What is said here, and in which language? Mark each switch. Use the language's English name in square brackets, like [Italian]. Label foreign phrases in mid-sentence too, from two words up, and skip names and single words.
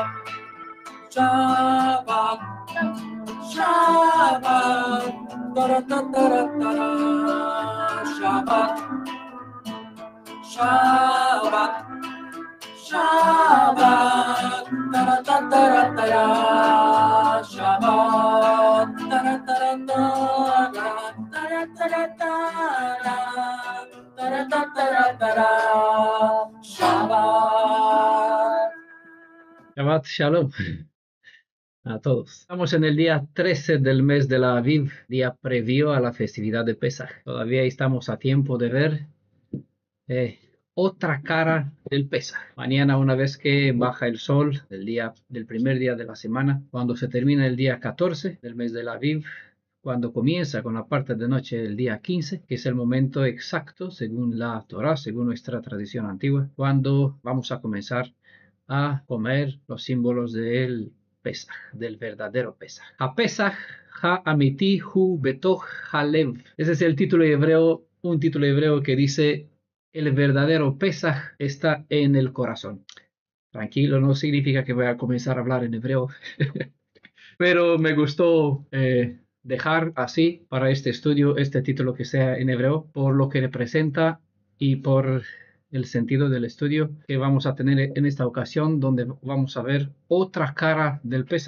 [Hebrew] שבת שבת, tara tara tara, שבת שבת שבת, tara tara tara, Shabbat, tara tara tara, tara tara tara, tara tara tara, Shabbat. שבת שלום [Spanish] a todos. Estamos en el día 13 del mes de la Aviv, día previo a la festividad de Pesaj. Todavía estamos a tiempo de ver otra cara del Pesaj. Mañana, una vez que baja el sol del primer día de la semana, cuando se termina el día 14 del mes de la Aviv, cuando comienza con la parte de noche del día 15, que es el momento exacto, según la Torá, según nuestra tradición antigua, cuando vamos a comenzar a comer los símbolos del Pesaj, del verdadero Pesaj. [Hebrew] הפסח האמיתי הוא בתוך הלב. [Spanish] Ese es el título hebreo, un título hebreo que dice: el verdadero Pesaj está en el corazón. Tranquilo, no significa que voy a comenzar a hablar en hebreo, pero me gustó dejar así para este estudio este título que sea en hebreo, por lo que representa y por el sentido del estudio que vamos a tener en esta ocasión, donde vamos a ver otra cara del Pesaj.